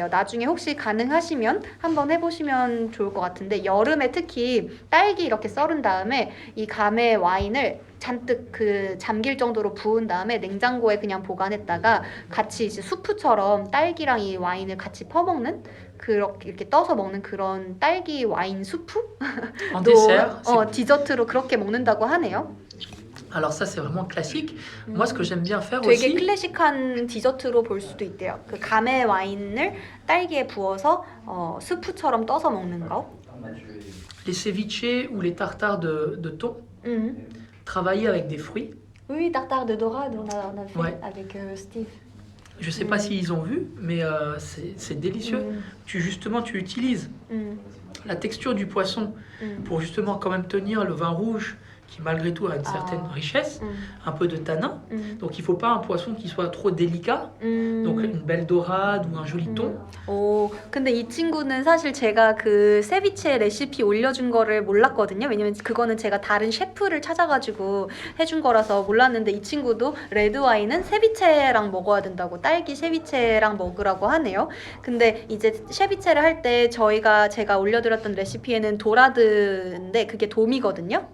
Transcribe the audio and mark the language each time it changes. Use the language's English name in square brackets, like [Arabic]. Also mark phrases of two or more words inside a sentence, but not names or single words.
[Korean] 나중에 혹시 가능하시면 한번 해보시면 좋을 것 같은데 여름에 특히 딸기 이렇게 썰은 다음에 이 감의 와인을 잔뜩 그 잠길 정도로 부은 다음에 냉장고에 그냥 보관했다가 같이 이제 수프처럼 딸기랑 이 와인을 같이 퍼먹는 그렇게 이렇게 떠서 먹는 그런 딸기 와인 수프? [French] En dessert. [Korean] 디저트로 그렇게 먹는다고 하네요. [French] Alors ça c'est vraiment classique. Moi ce que j'aime bien faire [Korean] 되게 [French] aussi. [Korean] 클래식한 디저트로 볼 수도 있대요. 그 감의 와인을 딸기에 부어서 스프처럼 떠서 먹는 거. [French] Les ceviches ou les tartares de thon, travailler avec des fruits. Oui, tartare de dorade, on a fait Ouais. avec Steve. Je sais pas s'ils ont vu, mais c'est délicieux. Tu utilises la texture du poisson pour justement quand même tenir le vin rouge qui malgré tout a une certaine richesse, un peu de tanin. Donc il faut pas un poisson qui soit trop délicat. Donc une belle dorade ou un joli thon. [Korean] 근데 이 친구는 사실 제가 그 세비체 레시피 올려준 거를 몰랐거든요. 왜냐면 그거는 제가 다른 셰프를 찾아가지고 해준 거라서 몰랐는데 이 친구도 레드 와인은 세비체랑 먹어야 된다고 딸기 세비체랑 먹으라고 하네요. 근데 이제 세비체를 할 때 제가 올려드렸던 레시피에는 도라드인데 그게 돔이거든요.